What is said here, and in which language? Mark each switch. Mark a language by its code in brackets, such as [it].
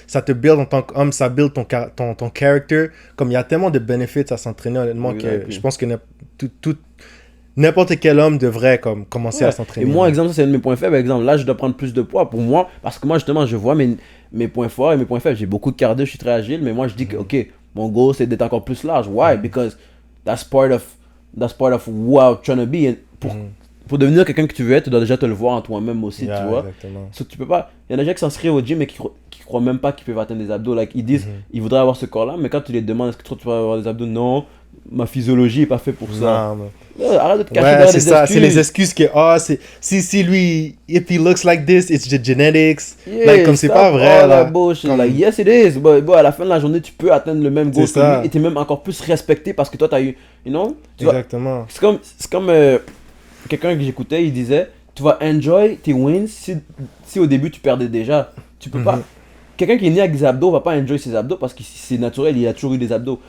[fr] Ça te build en tant qu'homme, ça build ton character. Comme il y a tellement de bénéfices à s'entraîner, honnêtement, que je pense que n'importe quel homme devrait commencer à s'entraîner. Et moi, exemple, ça c'est un de mes points faibles. Exemple, là, je dois prendre plus de poids pour moi. Parce que moi, justement, je vois mes points forts et mes points faibles. J'ai beaucoup de cardio, je suis très agile. Mais moi, je dis que, ok, mon goal, c'est d'être encore plus large. [en] Why? Because that's part of who I'm trying to be. [fr] Pour devenir quelqu'un que tu veux être, tu dois déjà te le voir en toi-même aussi, tu vois. So, tu peux pas... Il y en a des gens qui s'inscrivent au gym et qui croient même pas qu'ils peuvent atteindre des abdos. Like, ils disent, ils voudraient avoir ce corps-là, mais quand tu les demandes, est-ce que tu vas avoir des abdos? Non, ma physiologie est pas faite pour ça. Arrête de te cacher derrière des excuses. [en] C'est les excuses que, si lui, if he looks like this, it's the genetics. [fr] Comme c'est pas vrai, là. [en] Like, yes, it is. [fr] But à la fin de la journée, tu peux atteindre le même goal que lui et t'es même encore plus respecté parce que toi, t'as eu, you know? Exactement. C'est comme quelqu'un que j'écoutais, il disait, tu vas enjoy tes wins si au début tu perdais déjà. Tu peux pas. Quelqu'un qui est né avec des abdos va pas enjoy ses abdos parce que c'est naturel, il a toujours eu des abdos.